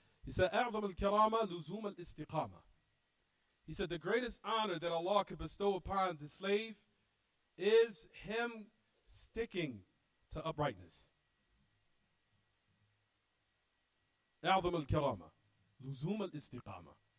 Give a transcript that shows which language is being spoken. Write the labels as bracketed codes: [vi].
[en] He said, [ar] أعظم الكرامة لزوم الاستقامة. [en] He said, the greatest honor that Allah could bestow upon the slave is him sticking to uprightness. [ar] أعظم الكرامة لزوم الاستقامة.